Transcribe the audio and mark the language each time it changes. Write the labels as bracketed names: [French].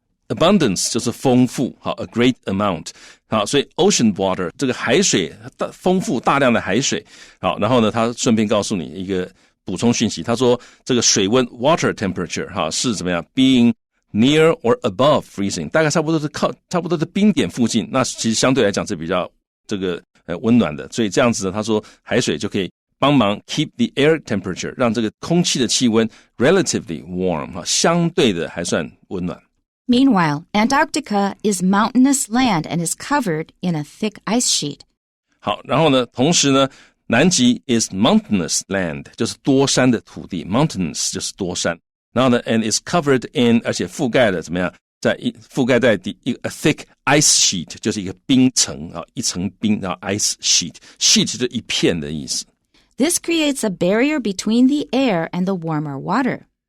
[Chinese] Abundance 就是丰富， [English] a great amount， [Chinese] 所以 [English] ocean water [Chinese] 这个海水丰富大量的海水，然后呢，他顺便告诉你一个补充讯息，他说这个水温 [English] water temperature [Chinese] 是怎么样 [English] being near or above freezing， [Chinese] 大概差不多的冰点附近，那其实相对来讲是比较这个温暖的，所以这样子呢，他说海水就可以帮忙 [English] keep the air temperature， [Chinese] 让这个空气的气温 [English] relatively warm， [Chinese] 相对的还算温暖。 [English] Meanwhile, Antarctica is mountainous land and is covered in a thick ice sheet. [Chinese] 好，然后呢，同时呢，南极 [English] is mountainous land， [Chinese] 就是多山的土地 ，mountainous 就是多山。然后呢 ， [English] and is covered in， [Chinese] 而且覆盖了怎么样？覆盖在 [English] a thick ice sheet， [Chinese] 就是一个冰层一层冰，然后 ice sheet 就是一片的意思。 [English] This creates a barrier between the air and the warmer water.